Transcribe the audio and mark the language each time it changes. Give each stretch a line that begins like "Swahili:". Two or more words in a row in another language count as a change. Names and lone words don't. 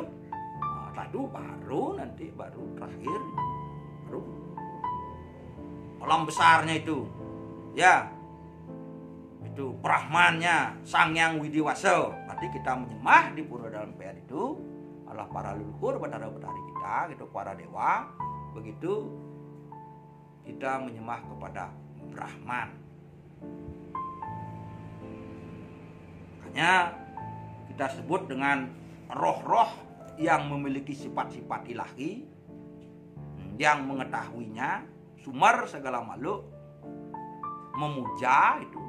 Indonesian: Lalu baru terakhir baru alam besarnya itu, ya, itu Brahmannya Sang Hyang Widiwasa. Berarti kita menyembah di pura dalam peyat itu adalah para leluhur betara-betari kita, gitu, para dewa. Begitu kita menyembah kepada Brahman. Makanya kita sebut dengan roh-roh yang memiliki sifat-sifat ilahi, yang mengetahuinya, sumber segala makhluk, memuja itu.